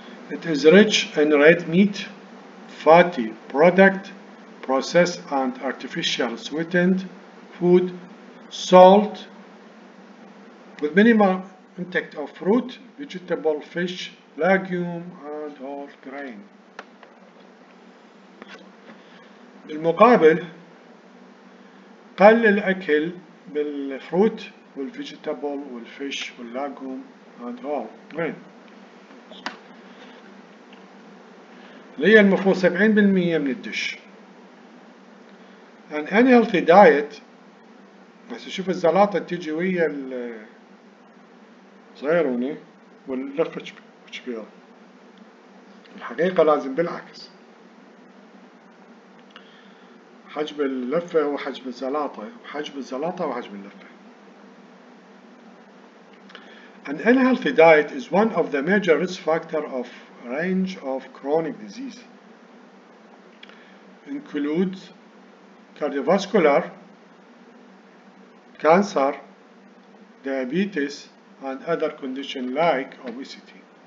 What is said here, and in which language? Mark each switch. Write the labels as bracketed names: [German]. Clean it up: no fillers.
[English] It is rich in red meat, fatty product, processed and artificial sweetened food, salt, with minimal intake of fruit, vegetable, fish, legume and whole grain. [Arabic] بالمقابل قل الأكل بالفروت والفيجيتابل والفيش واللاجوم [English] and whole grain [Arabic] اللي هي المفروض 70% من الدش. [English] An unhealthy diet، [Arabic] بس شوف الزلاطة تيجي ويا صغيروني واللفة كبيرة، الحقيقة لازم بالعكس، حجم اللفة هو حجم الزلاطة، وحجم الزلاطة هو حجم اللفة. [English] An unhealthy diet is one of the major risk factors of a range of chronic disease. Includes cardiovascular, cancer, diabetes, and other conditions like obesity.